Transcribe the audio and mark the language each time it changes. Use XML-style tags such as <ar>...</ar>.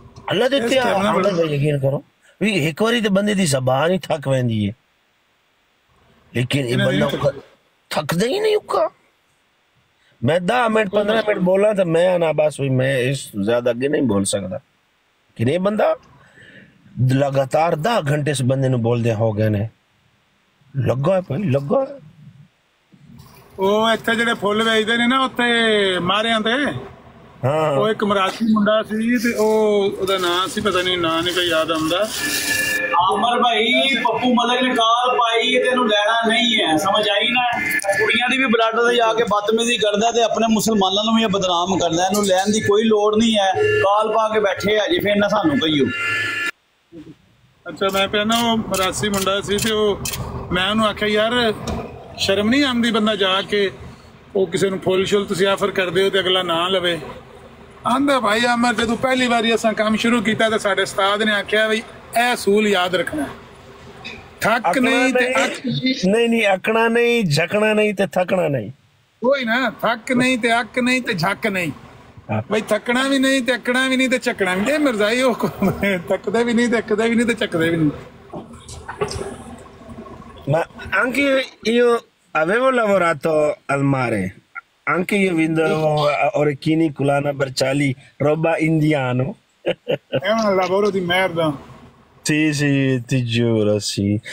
<pa>अल्लाह देते यकीन करो एक बारी तो बंदे दी जबान ही थक वेंदी है लेकिन ये बंदा थकदा ही नहीं उका मैं 10 मिनट 15 मिनट बोला तो मैं ना बस हुई मैं इस ज्यादा आगे नहीं बोल सकता कि नहीं बंदा लगातार 10 घंटे से बंदे ने बोल दिया हो गए ने ਲੱਗਾ ਭਾਈ ਲੱਗਾ ਉਹ ਇੱਥੇ ਜਿਹੜੇ ਫੁੱਲ ਵੇਚਦੇ ਨੇ ਨਾ ਉੱਥੇ ਮਾਰਿਆਂ ਤੇ ਹਾਂ ਉਹ ਇੱਕ ਮਰਾਠੀ ਮੁੰਡਾ ਸੀ ਤੇ ਉਹਦਾ ਨਾਂ ਸੀ ਪਤਾ ਨਹੀਂ ਨਾਂ ਨਹੀਂ ਕੋਈ ਯਾਦ ਆਉਂਦਾ ਆਮਰ ਭਾਈ ਪੱਪੂ ਮਲਕ ਨੇ ਕਾਲ ਪਾਈ ਤੈਨੂੰ ਲੈਣਾ ਨਹੀਂ ਹੈ ਸਮਝ ਆਈ ਨਾ ਕੁੜੀਆਂ ਦੀ ਵੀ ਬਲੱਡ ਤੇ ਜਾ ਕੇ ਬਦਤਮੀਜ਼ੀ ਕਰਦਾ ਤੇ ਆਪਣੇ ਮੁਸਲਮਾਨਾਂ ਨੂੰ ਵੀ ਬਦਨਾਮ ਕਰਦਾ ਇਹਨੂੰ ਲੈਣ ਦੀ ਕੋਈ ਲੋੜ ਨਹੀਂ ਹੈ ਕਾਲ ਪਾ ਕੇ ਬੈਠੇ ਆ ਜੀ ਫਿਰ ਨਾ ਸਾਨੂੰ ਕਹੀਓ ਅੱਛਾ ਮੈਂ ਪਿਆ ਨਾ ਉਹ ਮਰਾਸੀ ਮੁੰਡਾ ਸੀ ਤੇ ਉਹ ਮੈਂ ਉਹਨੂੰ ਆਖਿਆ ਯਾਰ ਸ਼ਰਮ ਨਹੀਂ ਆਉਂਦੀ ਬੰਦਾ ਜਾ ਕੇ ਉਹ ਕਿਸੇ ਨੂੰ ਫੁੱਲ ਸ਼ੁੱਲ ਤੁਸੀਂ ਆਫਰ ਕਰਦੇ ਹੋ ਤੇ ਅਗਲਾ ਨਾ ਲਵੇ ਆਂਦਾ ਭਾਈ ਅਮਰ ਜਦੋਂ ਪਹਿਲੀ ਵਾਰੀ ਅਸਾਂ ਕੰਮ ਸ਼ੁਰੂ ਕੀਤਾ ਤਾਂ ਸਾਡੇ ਉਸਤਾਦ ਨੇ ਆਖਿਆ ਬਈ ਇਹ ਅਸੂਲ ਯਾਦ ਰੱਖਣਾ ਥੱਕ ਨਹੀਂ ਤੇ ਨਹੀਂ ਅਕਣਾ ਨਹੀਂ ਝਕਣਾ ਨਹੀਂ ਤੇ ਥਕਣਾ ਨਹੀਂ ਕੋਈ ਨਾ ਥੱਕ ਨਹੀਂ ਤੇ ਅੱਕ ਨਹੀਂ ਤੇ ਝੱਕ ਨਹੀਂ ਬਈ ਥੱਕਣਾ ਵੀ ਨਹੀਂ ਤੇ ਅੱਕਣਾ ਵੀ ਨਹੀਂ ਤੇ ਚੱਕਣਾ ਵੀ ਇਹ ਮਿਰਜ਼ਾਈ ਉਹ ਥੱਕਦੇ ਵੀ ਨਹੀਂ ਤੇ ਅੱਕਦੇ ਵੀ ਨਹੀਂ ਤੇ ਚੱਕਦੇ ਵੀ ਨਹੀਂ</pa> <it>Ma anche io avevo lavorato al mare, anche io vendevo orecchini, collana, bracciali, roba indiano. È un lavoro di merda. Sì, ti giuro, sì.</it>